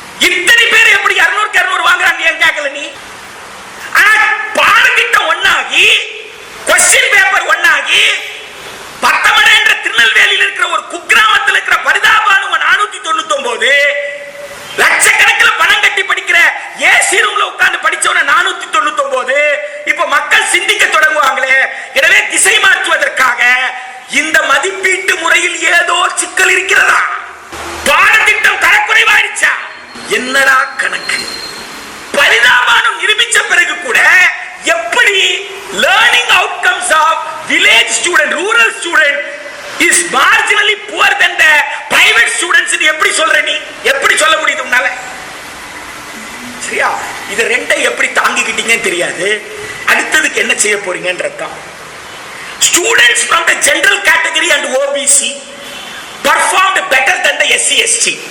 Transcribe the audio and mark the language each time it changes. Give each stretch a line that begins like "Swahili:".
Tamil: இத்தனை பேர் எப்படி 200க்கு 200 வாங்குறாங்க ஏன் கேட்கல நீ? பாடத்திட்டம் ஒன்னாகி, கொஸ்டின் பேப்பர் ஒன்னாகி, பத்தமடை என்ற திருநெல்வேலியில் இருக்கிற ஒரு குக்கிராமத்தில் இருக்கிற பரிதாபானு 499, லட்சக்கணக்கில் பணம் கட்டி படிக்கிற ஏசி ரூம்ல உட்கார்ந்து படிச்சவன 499. இப்ப மக்கள் சிந்திக்க தொடங்குவாங்களே. எனவே திசை மாற்றுவதற்காக இந்த மதிப்பீட்டு முறையில் ஏதோ சிக்கல் இருக்கிறதா? பாடத்திட்டம் தரக்குறைவாயிருச்சா? என்னடா கணக்கு? பரிதாபானம் நிரூபிச்ச பிறகு கூட எப்படி
English: learning outcomes of village student, rural student is marginally poor than the private students
Tamil: னு எப்படி சொல்ற நீ? எப்படி சொல்ல முடியுது உன்னால? சரியா? இது ரெண்டை எப்படி தாங்கிக்கிட்டீங்கன்னு தெரியாது. அடுத்ததுக்கு என்ன செய்ய போறீங்கன்றதுதான்.
English: Students from the general category and OBC performed better than the SC ST.